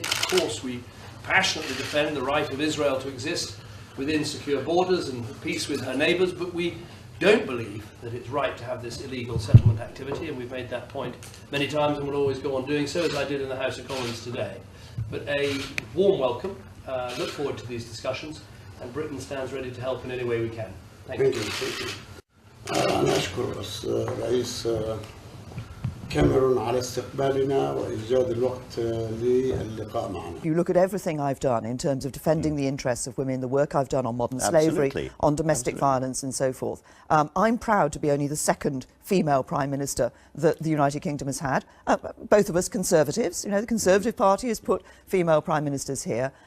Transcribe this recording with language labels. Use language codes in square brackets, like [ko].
[en] Of course, we passionately defend the right of Israel to exist within secure borders and peace with her neighbours, but we don't believe that it's right to have this illegal settlement activity, and we've made that point many times and will always go on doing so, as I did in the House of Commons today. But a warm welcome, look forward to these discussions, and Britain stands ready to help in any way we can. Thank you. [ar] أنا أشكر رئيس كاميرون على استقبالنا وإيجاد الوقت للقاء معنا. [en] You look at everything I've done in terms of defending the interests of women, the work I've done on modern slavery, on domestic violence and so forth. I'm proud to be only the second female Prime Minister that the United Kingdom has had. Both of us Conservatives, you know, the Conservative Party has put female Prime Ministers here.